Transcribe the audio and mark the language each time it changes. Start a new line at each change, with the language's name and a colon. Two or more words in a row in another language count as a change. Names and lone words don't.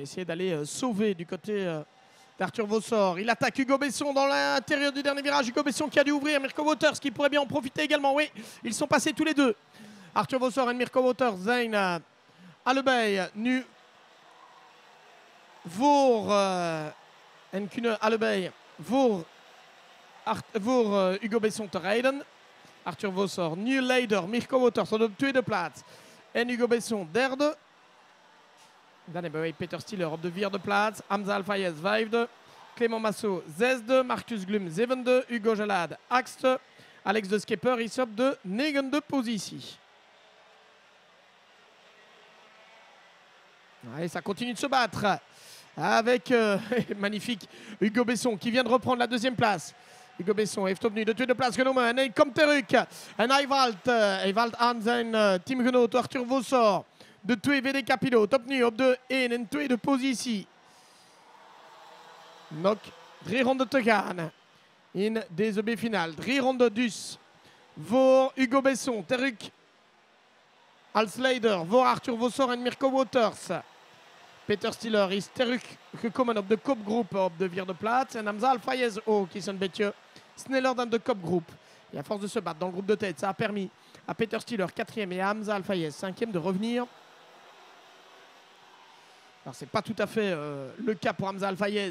French: Essayer d'aller sauver du côté d'Arthur Vossor. Il attaque Hugo Besson dans l'intérieur du dernier virage. Hugo Besson qui a dû ouvrir. Mirko Wouters qui pourrait bien en profiter également. Oui, ils sont passés tous les deux.
Dutch: Arthur Vossor et Mirko Wouters zijn allebei nu voor en kunnen allebei voor Hugo Besson te rijden. Arthur Vossor nu leider. Mirko Wouters op de tweede plaats. En Hugo Besson derde. Dan hebben wij Peter Stiller op de vierde plaats. Hamza Alfayez vijfde. Clément Massot zesde. Marcus Glum zevende. Hugo Jalad achtste. Alex de Skipper is op de negende positie.
French: Et ça continue de se battre avec magnifique Hugo Besson qui vient de reprendre la deuxième place.
Dutch: Hugo Besson heeft opnieuw de tweede plaats genomen. En hij komt terug. En hij valt aan zijn teamgenoot Arthur Vossor. De twee VDK-piloten opnieuw op de 1 en tweede positie. Nog 3 ronden te gaan in deze B-finale. 3 ronden dus voor Hugo Besson. Terug als leider voor Arthur Vossor en Mirko Wouters. Peter Stiller is teruggekomen op de kopgroep op de vierde plaats. En Hamza Alfayez ook is een beetje sneller dan de kopgroep.
French: Et à force de se battre dans le groupe de tête, ça a permis à Peter Stiller, 4e, et à Hamza Alfayez, 5e, de revenir. Alors, ce n'est pas tout à fait le cas pour Hamza Alfayez.